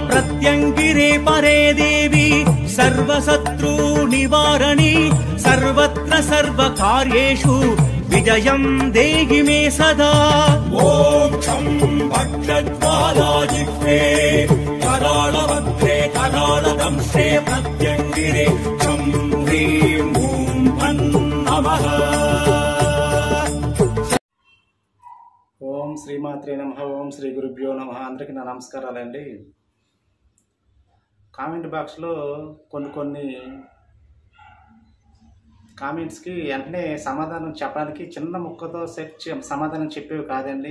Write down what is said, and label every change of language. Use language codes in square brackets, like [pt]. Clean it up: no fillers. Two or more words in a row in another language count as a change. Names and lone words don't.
[sa] प्रत्यङ्गिरे परे देवी सर्वशत्रु निवारणी सर्वत्र सर्वकार्येषु विजयं देहि मे सदा। ॐ छं भक्षज्वालाजिह्वे कराळवक्त्रे कराळदंशे प्रत्यङ्गिरे छं ह्रीं ॐ फन् नमः। ఓం శ్రీమాత్రే నమః. ఓం శ్రీ గురుభ్యో నమః. [te] అందరికీ నా నమస్కారాలండి. [en] comment box [te] కొన్ని కామెంట్స్కి వెంటనే సమాధానం చెప్పడానికి చిన్న ముక్కతో సమాధానం చెప్పేవి కాదండి.